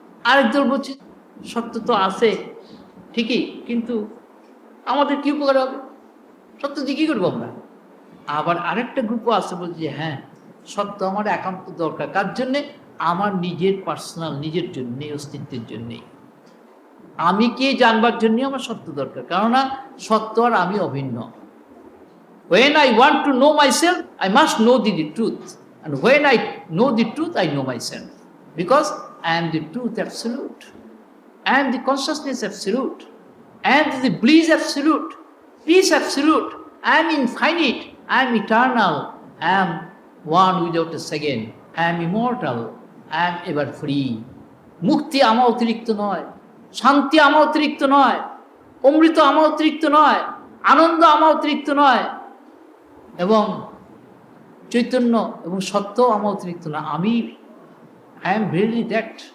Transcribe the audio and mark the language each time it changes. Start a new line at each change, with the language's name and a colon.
Bangla: আরেকজন বলছে সত্য তো আছে ঠিকই, কিন্তু আমাদের কি উপকার হবে, সত্য দিয়ে কী করবো আমরা? আবার আরেকটা গ্রুপও আছে, বলছে হ্যাঁ, সত্য আমার একান্ত দরকার, কার জন্যে? আমার নিজের পার্সোনাল, নিজের জন্যে, অস্তিত্বের জন্যেই, আমি কে জানবার জন্যে আমার সত্য দরকার। কেননা সত্য আর আমি অভিন্ন।
English: When I want to know myself, I must know the truth. And when I know the truth, I know myself. Because I am the truth absolute. I am the consciousness absolute. I am the bliss absolute. Peace absolute. I am infinite. I am eternal. I am one without a second. I am immortal. I am ever free.
Bangla: মুক্তি আমার অতিরিক্ত নয়, শান্তি আমার অতিরিক্ত নয়, অমৃত আমার অতিরিক্ত নয়, আনন্দ আমার অতিরিক্ত নয়, এবং চৈতন্য এবং সত্য আমার অতিরিক্ত না, আমি
English: I am very that.